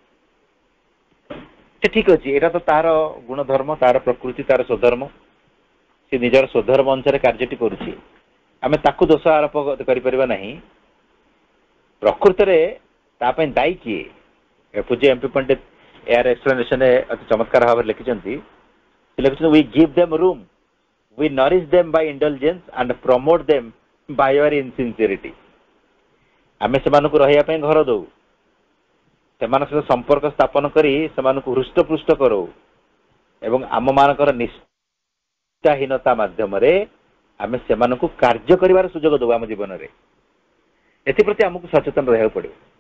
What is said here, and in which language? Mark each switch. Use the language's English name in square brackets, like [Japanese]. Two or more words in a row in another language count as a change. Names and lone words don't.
[Odia] ସେ ଠିକ ଅଛି, ଏଇଟା ତ ତାର ଗୁଣଧର୍ମ, ତାର ପ୍ରକୃତି, ତାର ସ୍ୱଧର୍ମ, ସେ ନିଜର ସ୍ୱଧର୍ମ ଅନୁସାରେ କାର୍ଯ୍ୟଟି କରୁଛି, ଆମେ ତାକୁ ଦୋଷ ଆରୋପ କରିପାରିବା ନାହିଁ। ପ୍ରକୃତରେ ତା ପାଇଁ ଦାୟୀ କିଏ? ପୂଜ୍ୟ ଏମ୍ପି ପଣ୍ଡିତ ଏହାର ଏକ୍ସପ୍ଲେନେସନରେ ଅତି ଚମତ୍କାର ଭାବରେ ଲେଖିଛନ୍ତି। ସେ ଲେଖିଛନ୍ତି, [English] we give them room, we nourish them by indulgence and promote them by our insincerity। [Odia] ଆମେ ସେମାନଙ୍କୁ ରହିବା ପାଇଁ ଘର ଦଉ, ସେମାନଙ୍କ ସହିତ ସମ୍ପର୍କ ସ୍ଥାପନ କରି ସେମାନଙ୍କୁ ହୃଷ୍ଟପୃଷ୍ଟ କରାଉ ଏବଂ ଆମମାନଙ୍କର ନିଷ୍ଠାହୀନତା ମାଧ୍ୟମରେ ଆମେ ସେମାନଙ୍କୁ କାର୍ଯ୍ୟ କରିବାର ସୁଯୋଗ ଦେଉ ଆମ ଜୀବନରେ। ଏଥିପ୍ରତି ଆମକୁ ସଚେତନ ରହିବାକୁ ପଡ଼ିବ।